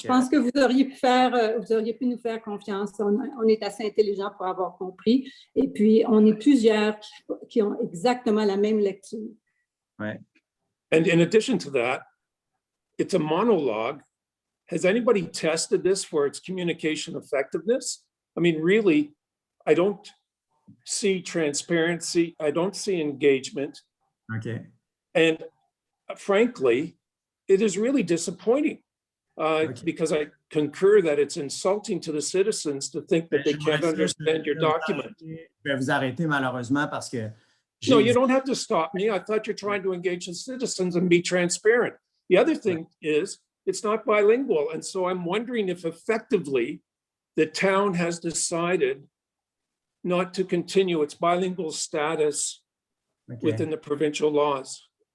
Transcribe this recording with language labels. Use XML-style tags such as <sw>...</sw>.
<fr>je pense que vous auriez pu nous faire confiance. On est assez intelligent pour avoir compris. Et puis, on est plusieurs qui ont exactement la même lecture. Ouais.</fr> <en>And in addition to that, it's a monologue. Has anybody tested this for its communication effectiveness? I mean, really, I don't see transparency. I don't see engagement. OK. And frankly, it is really disappointing because I concur that it's insulting to the citizens to think that they can't understand your document.</en> <fr>Je vais vous arrêter malheureusement parce que</fr> <en>No, you don't have to stop me. I thought you're trying to engage the citizens and be transparent. The other thing is, it's not bilingual. And so I'm wondering if effectively the town has decided not to continue its bilingual status within the provincial laws.</en>